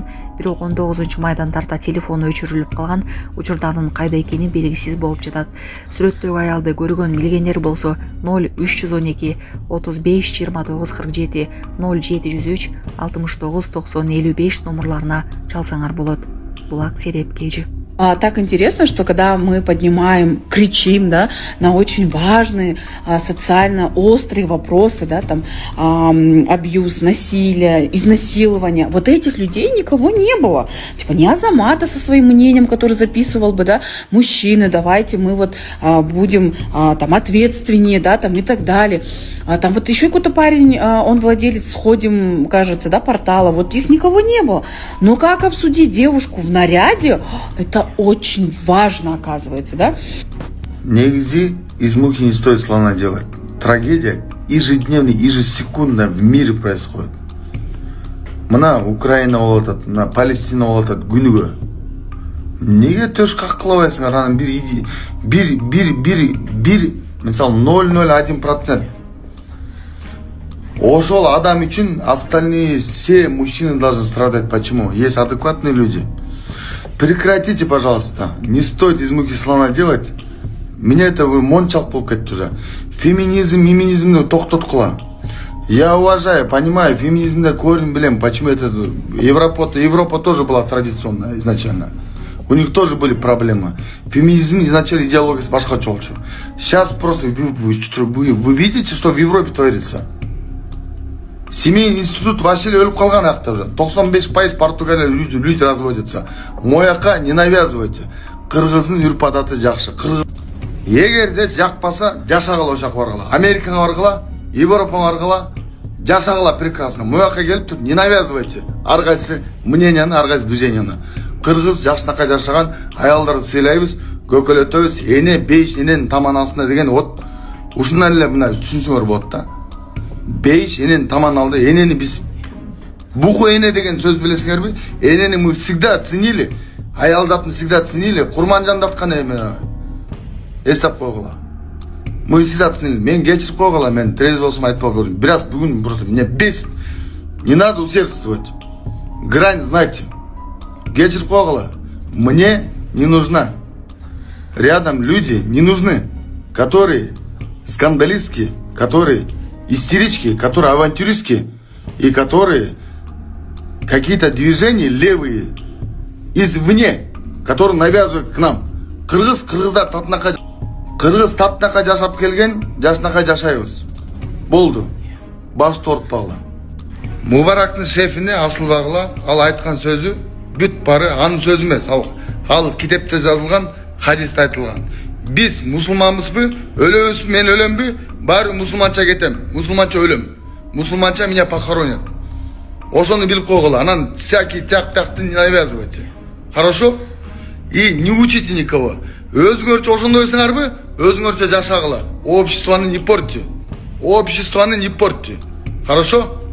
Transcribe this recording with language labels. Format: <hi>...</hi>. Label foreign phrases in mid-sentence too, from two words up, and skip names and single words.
<ky>Бирок 19 майдан тарта телефону өчүрүлүп калган. Учурда анын кайда экени белгисиз болуп жатат. Сүрөттөгү аялды көргөн билгендер болсо 0312 35 29 47 0703 69 90 55 номурларына чалсаңар болот. Булак Сереп Кежи.</ky> <ru>Так интересно, что когда мы поднимаем, кричим, да, на очень важные социально острые вопросы, да, там абьюз, насилие, изнасилование, вот этих людей никого не было. Типа не Азамата со своим мнением, который записывал бы, да, мужчины, давайте мы вот будем там ответственнее, да, там и так далее. Там вот еще какой-то парень, он владелец «Сходим», кажется, да, портала, вот их никого не было. Но как обсудить девушку в наряде, это очень важно, оказывается, да? Негизи из мухи не стоит слона делать. Трагедия ежедневная, ежесекундно в мире происходит.</ru> <ky>Мына Украина болатат, мына Палестина болатат күнүгө. Неге төш каккылабайсыңар? Анан бир, мисалы 0,01%. Ошол адам үчүн</ky> <ru>остальные все мужчины должны страдать. Почему? Есть адекватные люди. Прекратите, пожалуйста. Не стоит из мухи слона делать. Меня это</ru> <ky>мончалык болуп кетти уже. Феминизмни токтоткула.</ky> <ru>Я уважаю, понимаю,</ru> <ky>феминизмде корень билем,</ky> <ru>почему это Европа тоже была традиционная изначально. У них тоже были проблемы.</ru> <ky>Феминизм изначально идеологиясы башкача болчу.</ky> <ru>Сейчас просто вы видите, что в Европе творится. Семейный институт вообще</ru> <ky>өлүп калган акта</ky> <ru>уже. 95% Португалия люди разводятся. Мояка не навязывайте.</ru> <ky>Кыргыздын үрп адаты жакшы. Эгерде жакпаса, жашагыла ошака баргыла. Америкага баргыла, Европага баргыла, жашагыла прекрасно. Мояка келип туруп</ky> <ru>не навязывайте.</ru> <ky>Ар кайсы мненияны, ар кайсы движенияны. Кыргыз жашынакай жашаган аялдарды сыйлайбыз, көкөлөтөбүз. Эне 5 эненин таман астына деген вот ушундан эле мына түшүнсөңөр болот да. 5 эненин таман алды. Энени биз буху эне деген сөз билесиңерби?</ky> <ru>Энени мы всегда ценили.</ru> <ky>Аял затын</ky> <ru>всегда ценили.</ru> <ky>Курманжандаткан эме эстеп койгула.</ky> <ru>Мы всегда ценили.</ru> <ky>Мен кечирип койгула, мен трезв болсом айтпай көрдүм. Бираз бүгүн</ky> <ru>просто меня бесит. Не надо усердствовать. Грань знайте. Кечирип койгула. Мне не нужна. Рядом люди не нужны, которые скандалистки, которые истерички, которые авантюристки и которые какие-то движения левые извне, которые навязывают к нам.</ru> <ky>Кыргыз таптакай жашап келген, жашынакай жашайбыз. Болду. Башты ортпагыла. Мубарактын шефине асылбагыла, ал айткан сөзү бүт бары анын сөзү эмес. Ал китепте жазылган, хадисте айтылган. Биз мусулманбызбы, өлөбүзбү, мен өлөмбү, баары мусулманча кетем, мусулманча өлөм.</ky> <ru>Мусулманча меня похоронят.</ru> <ky>Ошону билип койгула.</ky> <ru>Анан всякий тяк-тякты не навязывайте. Хорошо? И не учите никого.</ru> <ky>Өзүңөрчө ошондойсуңарбы, өзүңөрчө жашагыла.</ky> <ru>Обществону не портите. Хорошо?</ru>